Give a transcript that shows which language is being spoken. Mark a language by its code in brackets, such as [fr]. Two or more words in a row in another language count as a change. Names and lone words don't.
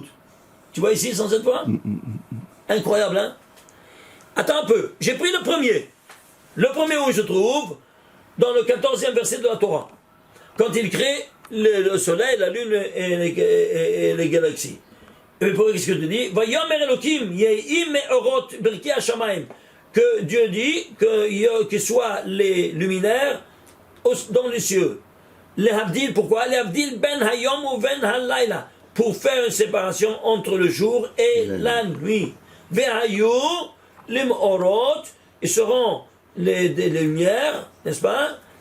[fr] Tu vois ici 107 fois? Incroyable, hein? Attends un peu, j'ai pris le premier. Le premier où il se trouve, dans le 14e verset de la Torah. Quand il crée le soleil, la lune et les galaxies. Et pour qu'est-ce que tu dis? [he] ויאמר אלוקים יהי מאורות ברקיע השמים. [fr] Que Dieu dit que soient les luminaires dans les cieux. Les Havdil, pourquoi? [he] להבדיל בין היום [fr] ou [he] בין הלילה. [fr] Pour faire une séparation entre le jour et la nuit. [he] והיו למאורות, [fr] ils seront les lumières, n'est-ce pas?